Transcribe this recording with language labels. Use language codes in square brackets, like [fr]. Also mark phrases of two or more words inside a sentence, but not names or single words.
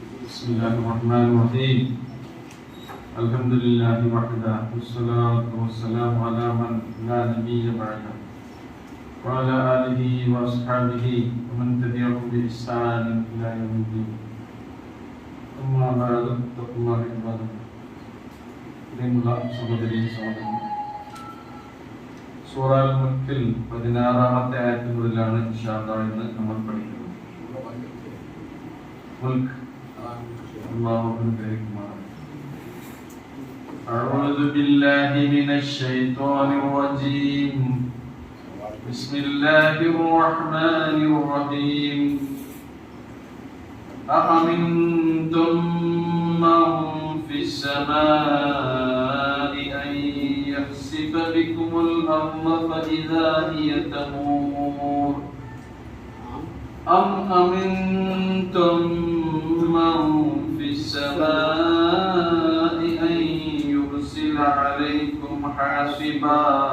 [ar] بسم الله الرحمن الرحيم الحمد لله وحده والصلاة والسلام على من لا نبي بعده وعلى آله وأصحابه ومن تبعهم بإحسان إلى يوم الدين أما بعد اتقوا الله عباد الله [ml] പ്രിയമുള്ള സഹോദരീ സഹോദരൻ, സൂറ അൽ മുൽക്കിൽ 16-ാമത്തെ ആയത്ത് മുതലാണ് [ar] إن شاء الله [ml] ഇന്ന് നമ്മൾ പഠിക്കുന്നത്. [ar] മുൽക്ക് أعوذ بالله من الشيطان الرجيم بسم الله الرحمن الرحيم أأمنتم من في السماء أن يخسف بكم الأرض فإذا هي تمور أم أمنتم من في السماء أن يرسل عليكم حاصبا